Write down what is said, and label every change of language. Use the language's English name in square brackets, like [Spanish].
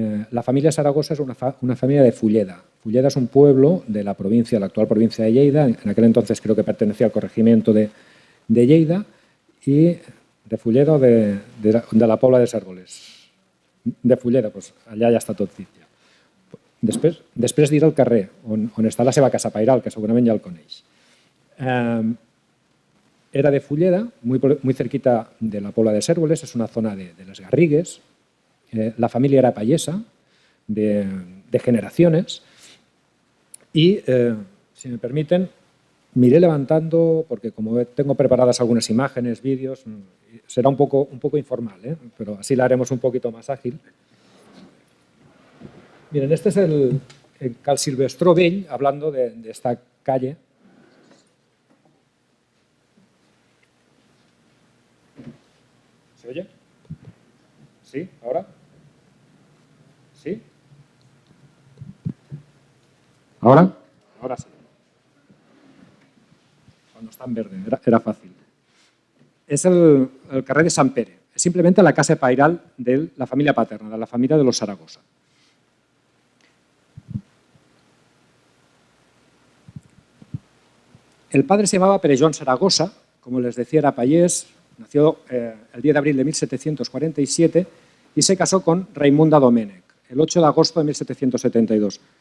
[Spanish] La familia Zaragoza es una familia de Fulleda. Fulleda es un pueblo de la actual provincia de Lleida. En aquel entonces creo que pertenecía al corregimiento de Lleida, y de Fulleda o de la Pobla de Cérvoles. [Catalan] De Fulleda, pues allà ja està tot dit. Ja. Després diré el carrer on està la seva casa pairal, que segurament ja el coneix. [Spanish] Era de Fulleda, muy cerquita de la Pobla de Cérvoles, es una zona de Les Garrigues. La familia era payesa de generaciones y, si me permiten, me iré levantando porque como tengo preparadas algunas imágenes, vídeos, será un poco informal, pero así la haremos un poquito más ágil. Miren, este es el Cal Silvestró Vell, hablando de esta calle. ¿Se oye? ¿Sí? ¿Ahora? ¿Sí? ¿Ahora? Ahora sí. no está en verde, era fácil. Es el carrer de Sant Pere. Es simplemente la casa pairal de la familia paterna, de la familia de los Zaragoza. El padre se llamaba Pere Joan Zaragoza, como les decía, era payés, nació el 10 de abril de 1747 y se casó con Raimunda Domènech, el 8 de agosto de 1772.